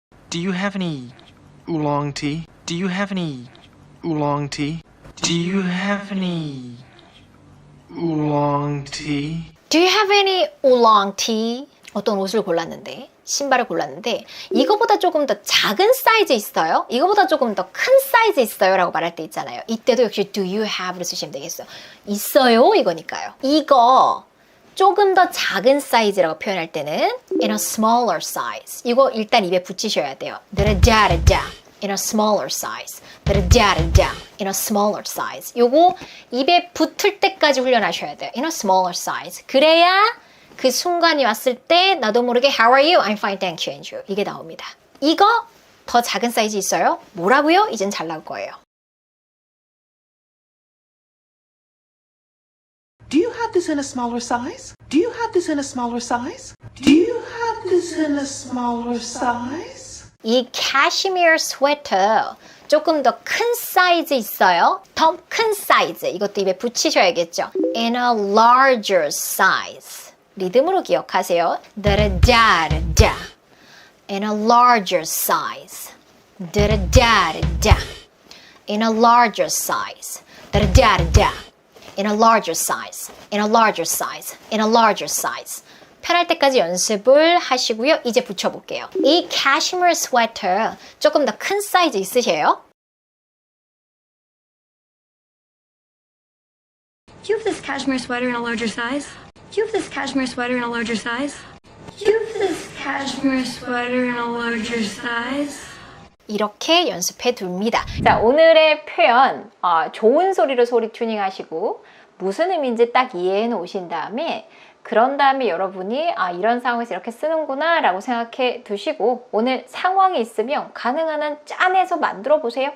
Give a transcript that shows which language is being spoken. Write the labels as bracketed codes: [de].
[en] Do you have any oolong tea? Do you have any oolong tea? Do you have any oolong tea? Do you have any oolong tea? [ko] 어떤 옷을 골랐는데 신발을 골랐는데 이거보다 조금 더 작은 사이즈 있어요? 이거보다 조금 더 큰 사이즈 있어요? 라고 말할 때 있잖아요. 이때도 역시 do you have를 쓰시면 되겠어요. 있어요? 이거니까요. 이거 조금 더 작은 사이즈라고 표현할 때는 [en] in a smaller size. [ko] 이거 일단 입에 붙이셔야 돼요. [en] 드르자르자 in a smaller size. 드르자르자 in a smaller size. [ko] 요거 입에 붙을 때까지 훈련하셔야 돼요. [en] in a smaller size. [ko] 그래야 그 순간이 왔을 때 나도 모르게 [en] How are you? I'm fine, thank you, and you. [ko] 이게 나옵니다. 이거 더 작은 사이즈 있어요? 뭐라고요? 이젠 잘 나올 거예요. [en] Do you have this in a smaller size? Do you have this in a smaller size? Do you have this in a smaller size? [ko] 이 cashmere sweater 조금 더 큰 사이즈 있어요? 더 큰 사이즈. 이것도 입에 붙이셔야겠죠. [en] In a larger size. 리듬으로 기억하세요. 드르자르자. In a larger size. 드르자르자. In a larger size. 드르자르자. In a larger size. In a larger size. In a larger size. [ko] 편할 때까지 연습을 하시고요. 이제 붙여볼게요. 이 cashmere sweater 조금 더 큰 사이즈 있으세요? [en] You have this cashmere sweater in a larger size? Do you have this cashmere sweater in a larger size? Do you have this cashmere sweater in a larger size? [ko] 이렇게 연습해 둡니다. 자, 오늘의 표현 좋은 소리로 소리 튜닝 하시고 무슨 의미인지 딱 이해해 놓으신 다음에 그런 다음에 여러분이 이런 상황에서 이렇게 쓰는구나 라고 생각해 두시고 오늘 상황이 있으면 가능한 한 짠해서 만들어 보세요.